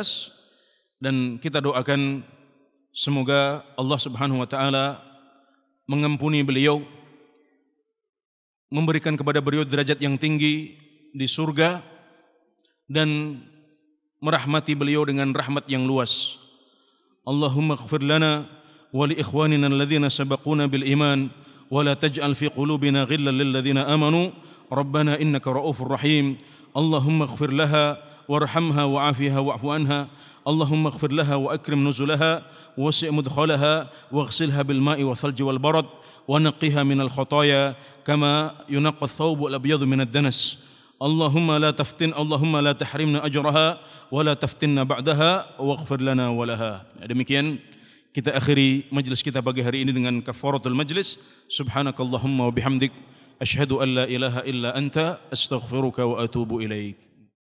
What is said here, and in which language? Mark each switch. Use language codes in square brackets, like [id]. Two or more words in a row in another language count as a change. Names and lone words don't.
[id] dan kita doakan semoga Allah [ar] سبحانه وتعالى [id] mengampuni beliau, memberikan kepada beliau derajat yang tinggi di surga dan merahmati beliau dengan rahmat yang luas. [ar] اللهم اغفر لنا ولإخواننا الذين سبقونا بالإيمان ولا تجعل في قلوبنا غلا للذين آمنوا ربنا إنك رءوف رحيم. اللهم اغفر لها وارحمها وعافها واعف عنها. اللهم اغفر لها وأكرم نزلها ووسع مدخلها واغسلها بالماء والثلج والبرد ونقها من الخطايا كما ينقى الثوب الأبيض من الدنس. اللهم لا تحرمنا أجرها ولا تفتنا بعدها واغفر لنا ولها. [id] Demikian kita akhiri majlis kita pagi hari ini dengan [ar] كفارة المجلس. سبحانك اللهم وبحمدك أشهد أن لا إله إلا أنت أستغفرك وأتوب إليك.